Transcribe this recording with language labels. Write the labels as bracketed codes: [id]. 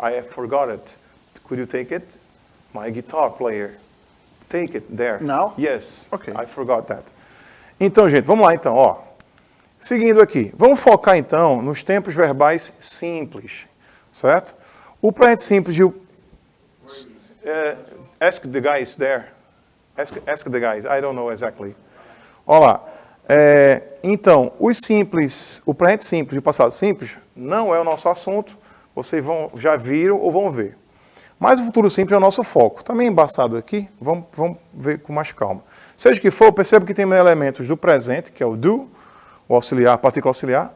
[en] I have forgot it. Could you take it? My guitar player. Take it there. Now? Yes. Okay. I forgot that. [pt] Então, gente, vamos lá então, ó. Seguindo aqui, vamos focar então nos tempos verbais simples, certo? O presente simples, [en] ask the guys there. Ask the guys, I don't know exactly. [pt] Olha lá. Então, os simples, o presente simples e o passado simples não é o nosso assunto, vocês já viram ou vão ver. Mas o futuro simples é o nosso foco. Também embaçado aqui, vamos ver com mais calma. Seja o que for, perceba que tem elementos do presente, que é o do, o auxiliar, a partícula auxiliar.